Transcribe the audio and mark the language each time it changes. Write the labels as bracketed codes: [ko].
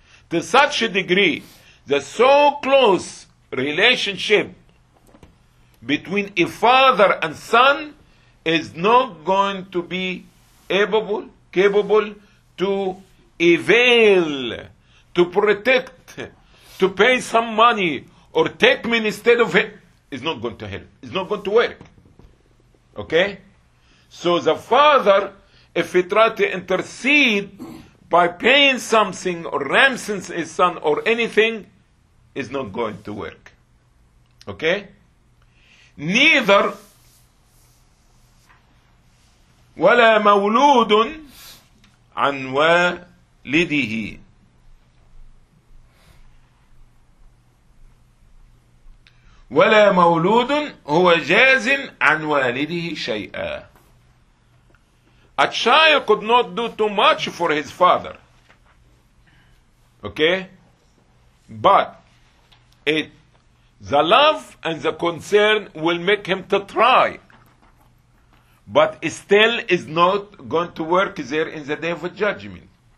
[en] To such a degree, the so close relationship between a father and son is not going to be capable to avail, to protect, to pay some money or take me instead of it, is not going to help. It's not going to work. Okay? So the father, if he try to intercede by paying something or ransoms his son or anything, is not going to work. Okay? Neither [ar] ولا مولود عن والده. ولا مولود هو جاز عن والده شيئا. [en] A child could not do too much for his father. Okay? But it, the love and the concern will make him to try. But it still is not going to work there in the day of judgment.